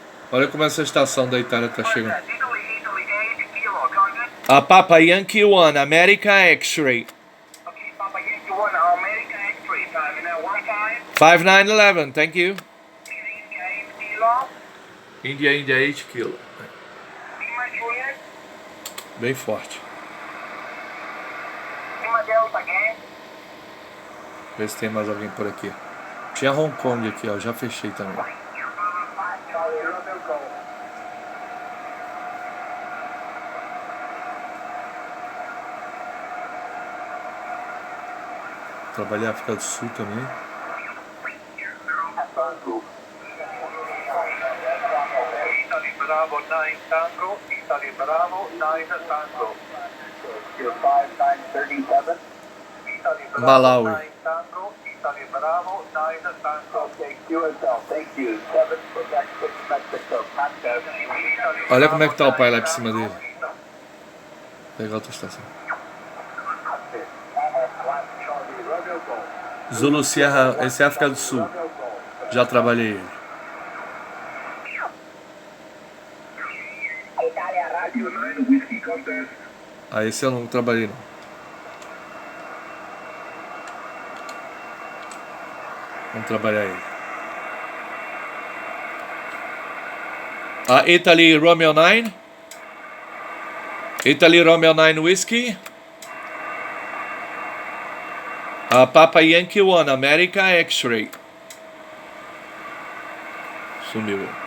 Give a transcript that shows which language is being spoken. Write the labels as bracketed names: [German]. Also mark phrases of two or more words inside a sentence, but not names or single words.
[Portuguese] Olha como essa estação da Itália tá chegando. [English] A Papa Yankee 1, America X-Ray. 5911, thank you. India 8 kilo. [Portuguese] Bem forte. Vê se tem mais alguém por aqui. Tinha Hong Kong aqui, ó. Já fechei também. Trabalhei na África do Sul também. [English] Bravo 9 Tango, Italy Bravo 9 Tango. 5937. Italy Bravo Malawi. 9 Tango, Italy Bravo 9 Tango. Okay, QSL, thank you. 7 Quebec 6 Mexico. [Portuguese] Olha como é que tá o pai lá por cima dele. Vou pegar outra estação. [English] Zulu Sierra, [Portuguese] esse é África do Sul. Já trabalhei ele. Ah, esse eu não trabalhei não. Vamos trabalhar ele. [English] Italy Romeo 9. Italy Romeo 9 Whiskey. Papa Yankee 1, America X-Ray. [Portuguese] Sumiu.